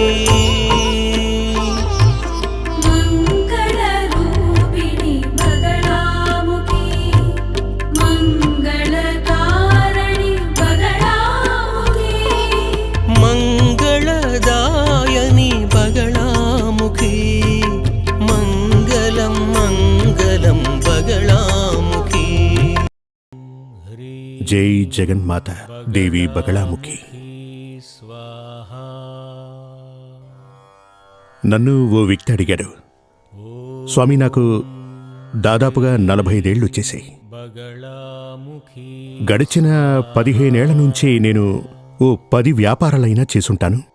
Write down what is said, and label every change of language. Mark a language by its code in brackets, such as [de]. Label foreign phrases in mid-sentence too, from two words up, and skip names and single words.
[sa] मंगलरूपिणी बगलामुखी मंगलकारिणी बगलामुखी मंगलदायिनी बगलामुखी मंगलम मंगलम बगलामुखी। जय जगन्माता देवी बगलामुखी। [te] నన్ను ఓ వ్యక్తి అడిగాడు, స్వామి నాకు దాదాపుగా 45 వచ్చేసాయి. గడిచిన 15 ఏళ్ల నుంచి నేను ఓ 10 వ్యాపారాలైనా చేసుంటాను.